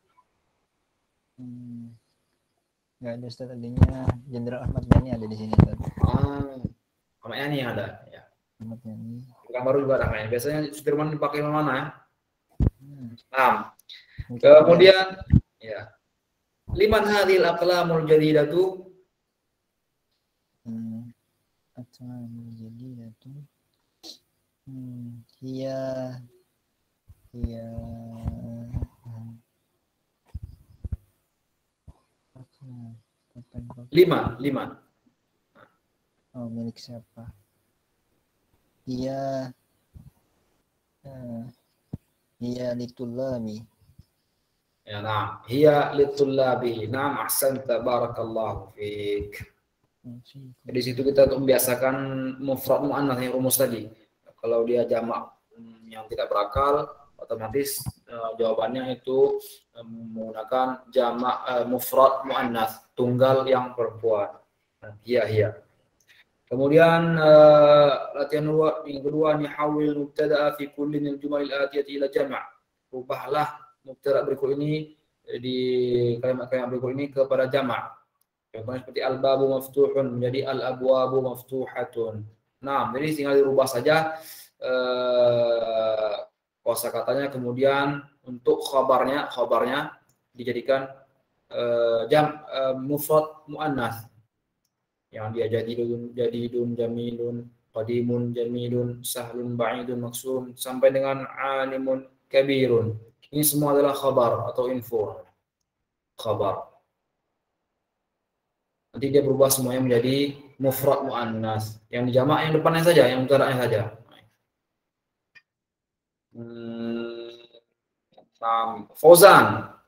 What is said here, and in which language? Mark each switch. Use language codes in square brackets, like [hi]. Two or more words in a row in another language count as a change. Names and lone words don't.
[id] Nggak ada, Ustaz. Adanya Jenderal Ahmad Yani ada di sini, Ustaz. Ahmad Yani yang ada. Ya. Ahmad Yani. Bukan baru juga ada kayaknya. Biasanya Sudirman dipakai mana ya? Nah, kemudian ya. [ar] Liman hadhil aqlamul jadidatu? Aqlamul jadidatu. Hiya 5. [id] Oh, milik siapa? [ar] Hiya litullami. [id] Ya, nah, [ar] hiya litullabi. [id] Nah, [ar] ahsanta, barakallahu fiik. [id] Di situ kita untuk membiasakan [ar] mufrad muannats [id] yang rumus tadi. Kalau dia jamak yang tidak berakal, otomatis jawabannya itu menggunakan jamak [ar] mufrad muannats, [id] tunggal yang perempuan. Hiya. Kemudian latihan yang kedua, [ar] nihawil mubtada'a fi kulli min al-jumal al-atiyati ila jama'. [id] Ubahlah mubtada' berikut ini di kalimat-kalimat berikut ini kepada jama'. Contohnya seperti [ar] al-babu maftuhun [id] menjadi [ar] al-abwabu maftuhatun. [id] Nah, jadi tinggal dirubah saja kosakatanya, kemudian untuk khabarnya dijadikan [ar] mufrad muannats. [id] yang dia [ar] jadidun jamilun, qadimun jamilun, sahlun ba'idun maksum [id] sampai dengan [ar] alimun kabirun. [id] Ini semua adalah khabar atau info. Khabar. Nanti dia berubah semuanya menjadi [ar] mufrad muannas. [id] Yang dijamak yang depannya saja, yang mubtada'nya saja. Fauzan.